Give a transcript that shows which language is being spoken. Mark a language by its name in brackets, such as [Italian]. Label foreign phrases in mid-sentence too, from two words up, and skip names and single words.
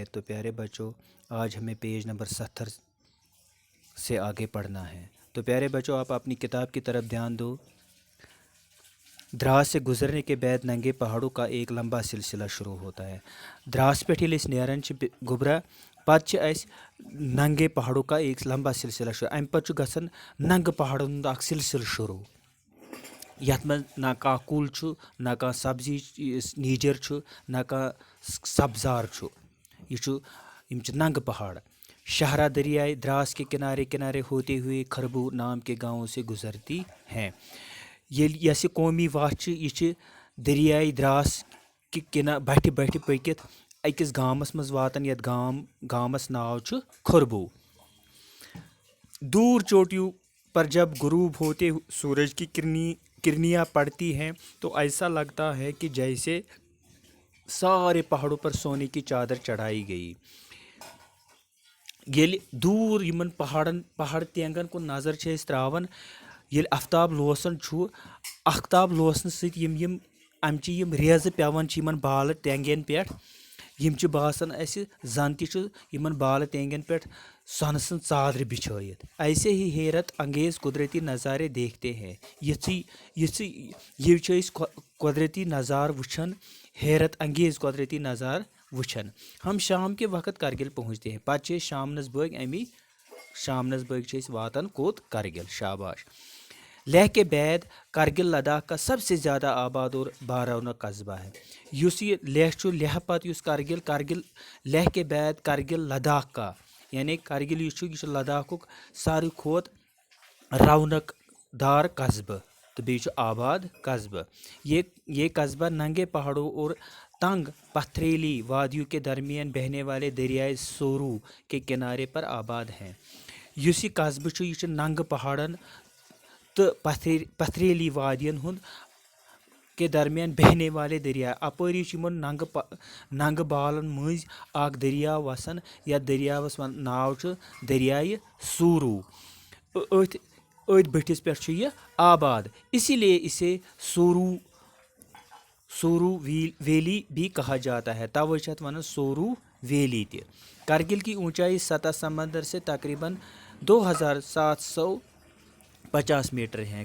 [Hindi] तो प्यारे बच्चों, आज हमें पेज नंबर 70 से आगे पढ़ना है। तो प्यारे बच्चों, आप अपनी किताब की तरफ ध्यान दो। द्रास से गुजरने के बाद नंगे पहाड़ों का एक लंबा सिलसिला शुरू होता है। [Kashmiri] द्रास पे नेरन गुबरा पे [Hindi] नंगे पहाड़ों का एक लंबा सिलसिला शुरू [Kashmiri] अम पे गसन नंग पहाड़ों हंद सिलसिल शुरू यथ में ना कह कुल ना कह सब्जी नीजर ना कह सब्जार यह नंग पहाड़। [Hindi] शहरा दरियाए द्रास के किनारे किनारे होते हुए खरबू नाम के गांवों से गुजरती हैं। [Kashmiri] यह कौमी वाह यह दरियाए द्रास कि बट बट पकित अकिस गामस मज वातन यथ गामस नाव खरबू। [Hindi] दूर चोटियों पर जब गुरूब होते सूरज की किरनियाँ पड़ती हैं तो ऐसा लगता है कि जैसे सारे पहाड़ों पर सोने की चादर चढ़ाई गई। [Kashmiri] ये दूर यमन पहाड़ तेंगन को नजर त्रावन ये आफ्ताब लोसन आफ्ताब लोसन सम अमच रेज पेवन बाल टेंगन पे यम बासान जन तमन बाल टेंगन पे सन सन चादर बिछाइत। [Hindi] ऐसे ही हैरत अंगेज कुदरती नज़ारे देखते हैं। [Kashmiri] ये कुदरती नज़ार वुछन, हैरत अंगेज कुदरती नज़ार वुछन। [Hindi] हम शाम के वक्त कारगिल पहुँचते हैं। [Kashmiri] पे शामनस बग अमी शामनस बग वातन कोत कारगिल। शाबाश। [Hindi] लेह के बाद कारगिल लद्दाख का सबसे ज़्यादा आबाद और बारौना कस्बा है। [Kashmiri] ये लेह पत कारगिल [Hindi] लेह के बाद कारगिल लद्दाख का [Kashmiri] यानी कारगिल यह लद्दाख सारे खोत रौनक दार कस्बा तो बे आबाद कस्बा। [Hindi] ये कस्बा नंगे पहाड़ों और तंग पथरीली वादियों के दरमियान बहने वाले दरियाए सोरू के किनारे पर आबाद हैं। [Kashmiri] यह कस्बा यह नंग पहाड़न तो पथरीली वादियन हुंद [Hindi] के दरमियान बहने वाले [Kashmiri] दरिया अपरी नंग बालन मज दरिया वसान या दरियावस नाव दरियाए सूरू बटिस पे यह आबाद, [Hindi] इसीलिए इसे सोरू वैली भी कहा जाता है। [Kashmiri] तवे वन सोरू वैली त। [Hindi] कारगिल की ऊंचाई सतह समंदर से तकरीबन 2750 मीटर है।